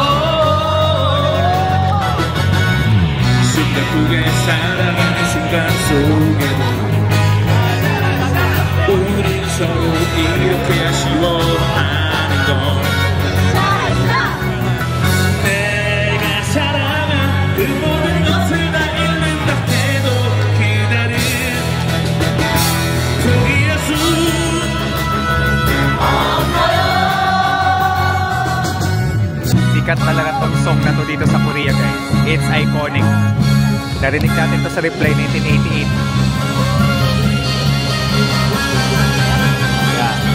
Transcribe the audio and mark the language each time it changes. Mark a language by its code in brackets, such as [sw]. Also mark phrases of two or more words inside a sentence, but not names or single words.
[ko] 숨가쁘게 살아가는 순간 속에도 우린 서로 이렇게 아쉬워하는 건 내가 사랑한 그 모든 것을 다 잃는다 해도 그날은 포기할 수 [tl] Sikat talaga tong song na to dito sa Korea, guys. [en] It's iconic. [tl] Narinig natin to sa Reply 1988. [en] Yeah.